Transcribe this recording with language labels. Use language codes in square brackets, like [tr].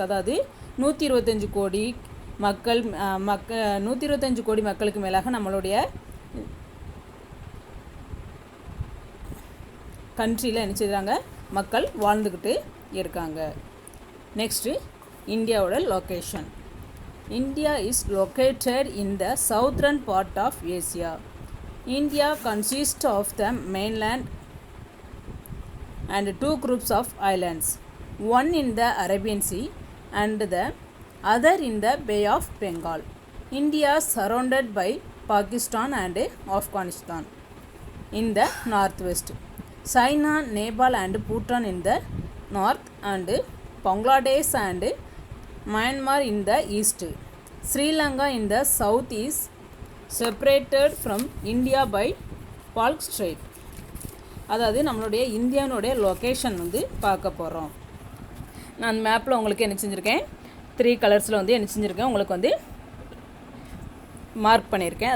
[ta] அதாவது 125 கோடி மக்கள் 125 கோடி மக்களுக்கு மேலாக நம்மளுடைய கண்ட்ரியில் என்ன செய்கிறாங்க, மக்கள் வாழ்ந்துக்கிட்டு இருக்காங்க. நெக்ஸ்ட்டு இந்தியாவோட location. [en] India is located in the southern part of Asia. India consists of the mainland and two groups of islands, one in the Arabian Sea and the other in the Bay of Bengal. India is surrounded by Pakistan and Afghanistan in the northwest, China, Nepal and Bhutan in the north, and Bangladesh and Myanmar in the east. Sri Lanka in the south is separated from India by Palk Strait. [ta] அதாவது நம்மளுடைய இந்தியானுடைய location வந்து பார்க்க போகிறோம். நான் மேப்பில் உங்களுக்கு என்ன செஞ்சுருக்கேன், 3 கலர்ஸில் வந்து என்ன செஞ்சுருக்கேன் உங்களுக்கு வந்து மார்க் பண்ணியிருக்கேன்.